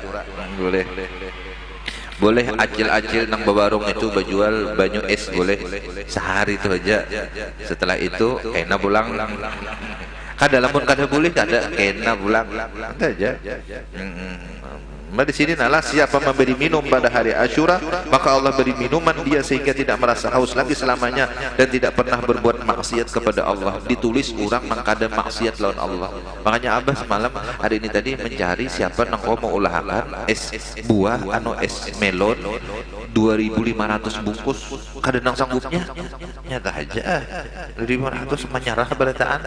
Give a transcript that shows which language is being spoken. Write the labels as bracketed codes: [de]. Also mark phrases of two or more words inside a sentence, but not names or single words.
[bjn] Boleh acil-acil nang bawarung itu berjual banyu es boleh sehari itu aja. Setelah itu kena pulang. Kada lamun kada boleh kada kena pulang. [id] Ada aja. Di sini nalah siapa memberi minum pada hari Asyura, maka Allah beri minuman dia sehingga tidak merasa haus lagi selamanya dan tidak pernah berbuat maksiat kepada Allah. [bjn] Ditulis orang mengkada maksiat lawan Allah. Makanya abah semalam hari ini tadi mencari siapa nang mau ulahakan es buah es melon 2.500 bungkus. Kada nang sanggupnya nyata aja 2.500 menyerah berataan.